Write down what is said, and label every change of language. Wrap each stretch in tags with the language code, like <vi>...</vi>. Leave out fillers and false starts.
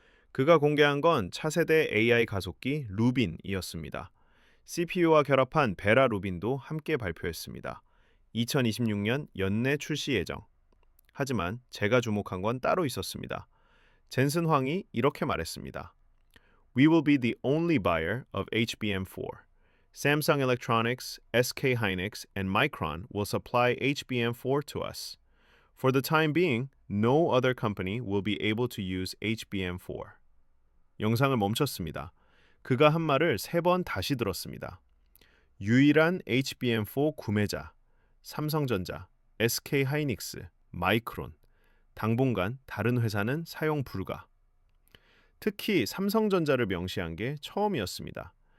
<ko>그가 공개한 건 차세대 AI 가속기 루빈이었습니다. CPU와 결합한 베라 루빈도 함께 발표했습니다. 2026년 연내 출시 예정. 하지만 제가 주목한 건 따로 있었습니다. 젠슨 황이 이렇게 말했습니다.</ko> <en>We will be the only buyer of HBM4. Samsung Electronics, SK hynix, and Micron will supply HBM4 to us. For the time being, no other company will be able to use HBM4.</en> <ko>영상을 멈췄습니다. 그가 한 말을 3번 다시 들었습니다. 유일한 HBM4 구매자, 삼성전자, SK 하이닉스, 마이크론. 당분간 다른 회사는 사용 불가. 특히 삼성전자를 명시한 게 처음이었습니다.</ko>